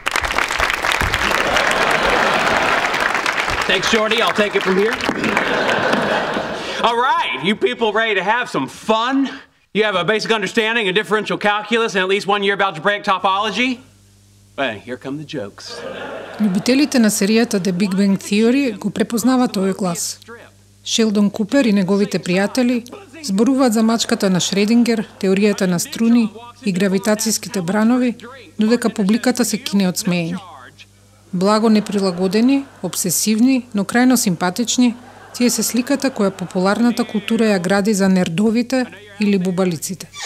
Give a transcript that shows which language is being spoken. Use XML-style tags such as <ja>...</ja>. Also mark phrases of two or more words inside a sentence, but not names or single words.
<en>Thanks, Shorty. I'll take it from here. All right, you people ready to have some fun? You have a basic understanding of differential calculus and at least 1 year of algebraic topology? Well, here come the jokes.</en> <mk>Љубителите на серијата The Big Bang Theory го препознаваат овој глас. Шелдон Купер и неговите пријатели зборуваат за мачката на Шредингер, теоријата на струни и гравитацијските бранови, додека публиката се кине од смеење. Благо неприлагодени, обсесивни, но крајно симпатични, тие се сликата која популарната култура ја гради за нердовите или бубалиците.</mk>